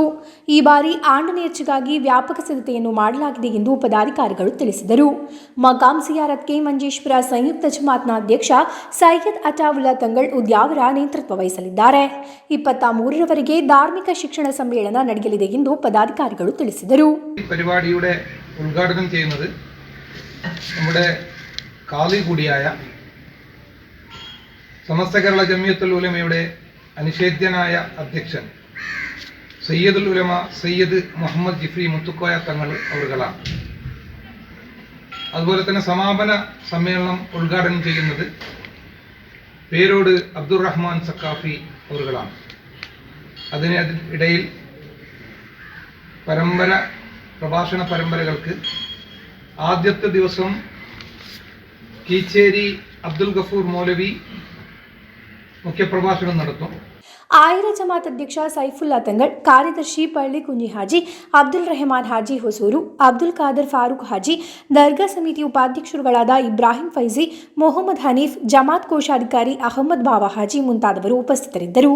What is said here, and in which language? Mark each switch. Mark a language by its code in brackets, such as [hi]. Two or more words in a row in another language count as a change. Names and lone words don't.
[kn] ಈ ಬಾರಿ ಆಂಡ್ ನೇರ್ಚೆಗಾಗಿ ವ್ಯಾಪಕ ಸಿದ್ಧತೆಯನ್ನು ಮಾಡಲಾಗಿದೆ ಎಂದು ಪದಾಧಿಕಾರಿಗಳು ತಿಳಿಸಿದರು. ಮಕಾಂ ಸಿಯಾರತ್ ಕೆ ಮಂಜೇಶ್ವರ ಸಂಯುಕ್ತ ಜಮಾತ್ನ ಅಧ್ಯಕ್ಷ ಸೈಯದ್ ಅಟಾವುಲ್ಲಾ ತಂಗಳ್ ಉದ್ಯಾವರ ನೇತೃತ್ವ ವಹಿಸಲಿದ್ದಾರೆ. 23ರವರೆಗೆ ಧಾರ್ಮಿಕ ಶಿಕ್ಷಣ ಸಮ್ಮೇಳನ ನಡೆಯಲಿದೆ ಎಂದು ಪದಾಧಿಕಾರಿಗಳು ತಿಳಿಸಿದರು. [ml] പരിപാടിയുടെ ഉദ്ഘാടനം ചെയ്യുന്നത് നമ്മുടെ കാളി കൂടിയായ സമസ്ത കേരള ജമിയത്തുൽ ഉലമയുടെ അനിഷേധ്യനായ അധ്യക്ഷൻ സയ്യദുൽ ഉലമ സയ്യദ് മുഹമ്മദ് ജിഫ്രി മുത്തുക്കോയ തങ്ങൾ അവരുകളാണ്. അതുപോലെ തന്നെ സമാപന സമ്മേളനം ഉദ്ഘാടനം ചെയ്യുന്നത് പേരോട് അബ്ദുറഹ്മാൻ സക്കാഫി അവരുകളാണ്. അതിനിടയിൽ പ്രഭാഷണ പരമ്പരകൾക്ക് ആദ്യത്തെ ദിവസം കീച്ചേരി അബ്ദുൽ ഗഫൂർ മൗലവി മുഖ്യപ്രഭാഷണം നടത്തും. [kn] ಆಯಿರ ಜಮಾತ್ ಅಧ್ಯಕ್ಷ ಸೈಫುಲ್ಲಾ ತಂಗಳ್, ಕಾರ್ಯದರ್ಶಿ ಪಳ್ಳಿ ಕುಂಜಿ ಹಾಜಿ, ಅಬ್ದುಲ್ ರೆಹಮಾನ್ ಹಾಜಿ ಹೊಸೂರು, ಅಬ್ದುಲ್ ಖಾದರ್ ಫಾರೂಕ್ ಹಾಜಿ, ದರ್ಗಾ ಸಮಿತಿ ಉಪಾಧ್ಯಕ್ಷರುಗಳಾದ ಇಬ್ರಾಹಿಂ ಫೈಜಿ, ಮೊಹಮ್ಮದ್ ಹನೀಫ್, ಜಮಾತ್ ಕೋಶಾಧಿಕಾರಿ ಅಹಮದ್ ಬಾವಾ ಹಾಜಿ ಮುಂತಾದವರು ಉಪಸ್ಥಿತರಿದ್ದರು.